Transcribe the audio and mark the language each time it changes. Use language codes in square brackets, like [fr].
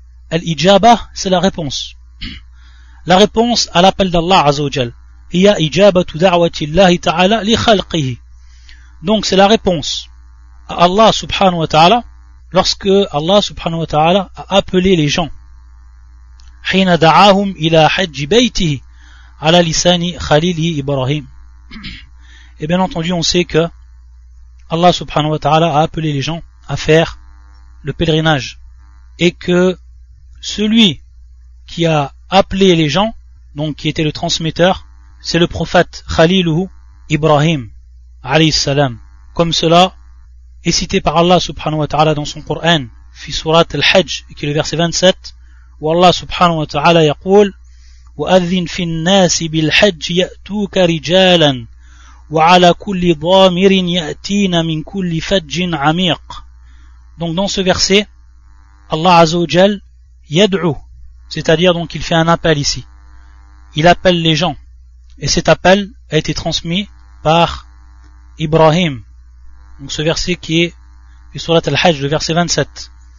[fr] Al-Ijaba, c'est la réponse. La réponse à l'appel d'Allah Azzawajal. [ar] Hiya ijabatu da'wati Allah ta'ala li khalqihi. [fr] Donc c'est la réponse à Allah subhanahu wa ta'ala lorsque Allah subhanahu wa ta'ala a appelé les gens. [ar] حين دعاهم إلى حج بيته على لسان خليله إبراهيم. [fr] Et bien entendu, on sait que Allah subhanahu wa ta'ala a appelé les gens à faire le pèlerinage. Et que celui qui a appelé les gens, donc qui était le transmetteur, c'est le prophète Khalilu Ibrahim alayhi salam. Comme cela est cité par Allah subhanahu wa ta'ala dans son Coran, fi surat al-Hajj, qui est le verset 27. [ar] والله سبحانه وتعالى يقول وأذن في الناس بالحج يأتوك رجالا وعلى كل ضامر يأتين من كل فج عميق. [fr] Donc dans ce verset, Allah Azza wa Jal yad'u, c'est-à-dire donc il fait un appel ici. Il appelle les gens et cet appel a été transmis par Ibrahim. Donc ce verset qui est du sourate Al-Hajj, le verset 27.